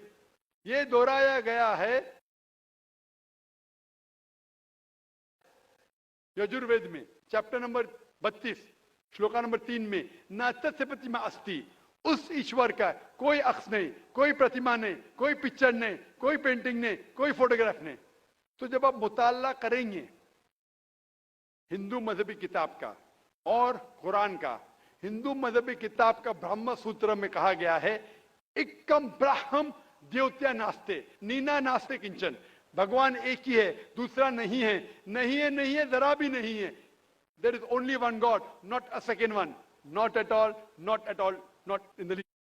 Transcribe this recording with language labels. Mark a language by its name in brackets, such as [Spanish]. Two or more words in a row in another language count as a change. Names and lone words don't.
[Urdu] یہ دہرایا گیا ہے یجروید میں [English] chapter number [Urdu] 32 شلوکا نمبر 3 میں [Sanskrit] न तस्य प्रतिमा अस्ति, [Urdu] اس ایشور کا کوئی عکس نہیں, کوئی پرتیما نہیں, کوئی پکچر نہیں, کوئی پینٹنگ نہیں, کوئی فوٹوگراف نہیں. تو جب آپ مطالعہ کریں گے ہندو مذہبی کتاب کا اور قرآن کا, ہندو مذہبی کتاب کا برہم سوتر میں کہا گیا ہے [Sanskrit] एकम् ब्रह्म द्वितीय नास्ति नेह नास्ति किंचन, [Urdu] بھگوان ایک ہی ہے, دوسرا نہیں ہے, نہیں ہے, نہیں ہے, ذرا بھی نہیں ہے. [English] There is only one God, not a second one, not at all, not at all, not in the